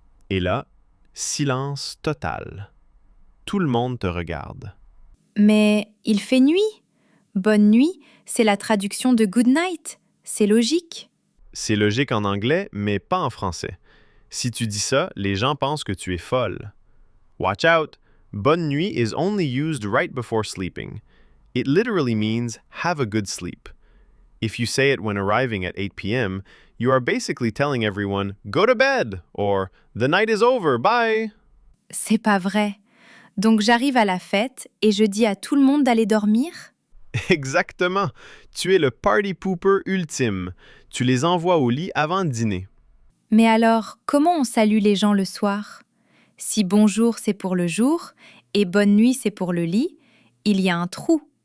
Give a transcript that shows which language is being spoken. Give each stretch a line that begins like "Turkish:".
French: Et là, silence total. Tout le monde te regarde. Mais il fait nuit. Bonne nuit, c'est la traduction de good night. C'est logique. C'est logique en anglais, mais pas en français. Si tu dis ça, les gens pensent que tu es folle.
English: Watch out! Bonne nuit is only used right before sleeping. It literally means have a good sleep. If you say it when arriving at 8 p.m., you are basically telling everyone, go to bed, or the night is over, bye.
French: C'est pas vrai. Donc j'arrive à la fête et je dis à tout le monde d'aller dormir? Exactement. Tu es le
English: party pooper
French: ultime. Tu les envoies au lit avant de dîner. Mais alors, comment on salue les gens le soir? Si bonjour c'est pour le jour et bonne nuit c'est pour le lit, il y a un trou.